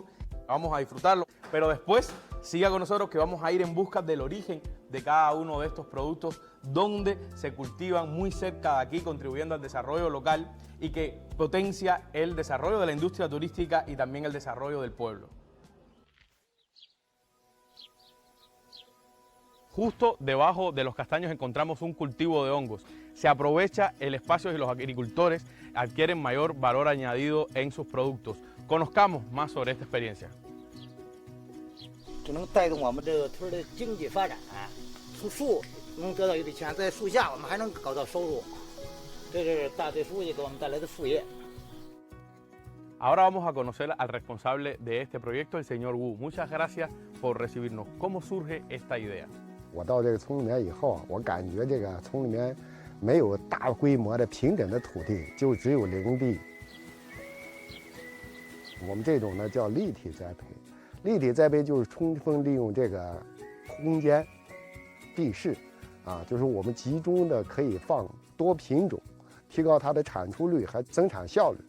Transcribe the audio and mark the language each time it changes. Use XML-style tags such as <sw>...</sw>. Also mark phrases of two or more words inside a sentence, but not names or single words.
<es>Vamos a disfrutarlo, pero después siga con nosotros que vamos a ir en busca del origen de cada uno de estos productos, donde se cultivan muy cerca de aquí, contribuyendo al desarrollo local y que potencia el desarrollo de la industria turística y también el desarrollo del pueblo. Justo debajo de los castaños encontramos un cultivo de hongos. Se aprovecha el espacio y los agricultores adquieren mayor valor añadido en sus productos. Conozcamos más sobre esta experiencia.</es> <zh>就能带动我们这个村的经济发展，从树能得到一笔钱，在树下我们还能搞到收入，这是大队书记给我们带来的副业。</zh> <es>Ahora vamos a conocer al responsable de este proyecto, el señor Wu. Muchas gracias por recibirnos. ¿Cómo surge esta idea?</es> <zh>我到这个村里面以后，我感觉这个村里面没有大规模的平整的土地，就只有林地。我们这种呢叫立体栽培，立体栽培就是充分利用这个空间、地势，就是我们集中的可以放多品种，提高它的产出率和增产效率。</zh>